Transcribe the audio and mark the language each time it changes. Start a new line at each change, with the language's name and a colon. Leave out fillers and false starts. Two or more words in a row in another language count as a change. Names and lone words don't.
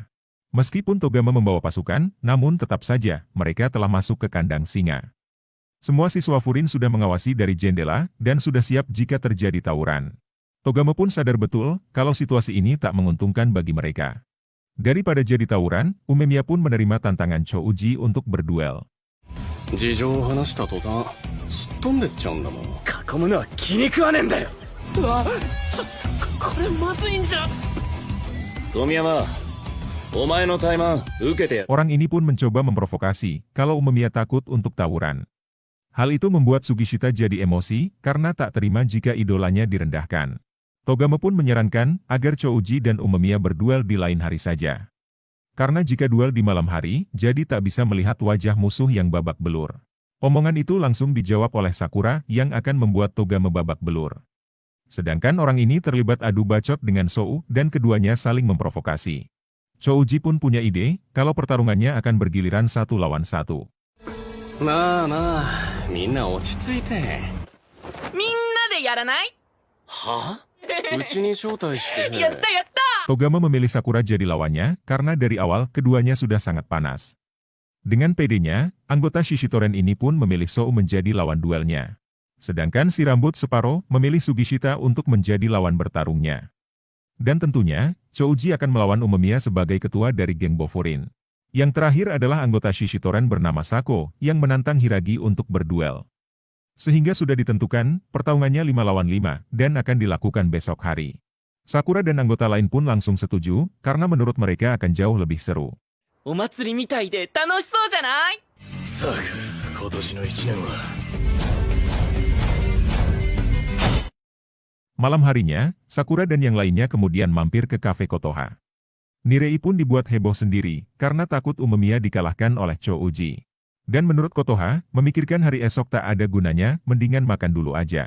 Indonesian: Meskipun Togama membawa pasukan, namun tetap saja mereka telah masuk ke kandang singa. Semua siswa Furin sudah mengawasi dari jendela dan sudah siap jika terjadi tawuran. Togama pun sadar betul kalau situasi ini tak menguntungkan bagi mereka. Daripada jadi tawuran, Umemiya pun menerima tantangan Chouji untuk berduel.
Japanese: 事情を話した途端すっ飛んでっちゃうんだもん。囲むのは気に食わねえんだよ。うわこれまずいんじゃ富山、お前の怠慢受けてや。
Indonesian: Orang ini pun mencoba memprovokasi kalau Umemiya takut untuk tawuran. Hal itu membuat Sugishita jadi emosi karena tak terima jika idolanya direndahkan. Togama pun menyarankan agar Chouji dan Umemiya berduel di lain hari saja. Karena jika duel di malam hari, jadi tak bisa melihat wajah musuh yang babak belur. Omongan itu langsung dijawab oleh Sakura yang akan membuat Togama babak belur. Sedangkan orang ini terlibat adu bacot dengan Sou dan keduanya saling memprovokasi. Chouji pun punya ide kalau pertarungannya akan bergiliran 1 lawan 1.
Japanese: まあまあ、みんな落ち着いて。みんなでやらないはうちに招待して。やったやった
Indonesian: Togama memilih Sakura jadi lawannya karena dari awal keduanya sudah sangat panas. Dengan pedenya, anggota Shishitoren ini pun memilih Sou menjadi lawan duelnya. Sedangkan si rambut separuh memilih Sugishita untuk menjadi lawan bertarungnya. Dan tentunya, Chouji akan melawan Umemiya sebagai ketua dari geng Bofurin. Yang terakhir adalah anggota Shishitoren bernama Sako yang menantang Hiragi untuk berduel. Sehingga sudah ditentukan, pertarungannya 5 lawan 5 dan akan dilakukan besok hari. Sakura dan anggota lain pun langsung setuju karena menurut mereka akan jauh lebih seru.
Japanese: お祭りみたいで楽しそうじゃないたく、今年の1年は。
Indonesian: Malam harinya, Sakura dan yang lainnya kemudian mampir ke kafe Kotoha. Nirei pun dibuat heboh sendiri karena takut Umemiya dikalahkan oleh Chouji. Dan menurut Kotoha, memikirkan hari esok tak ada gunanya, mendingan makan dulu aja.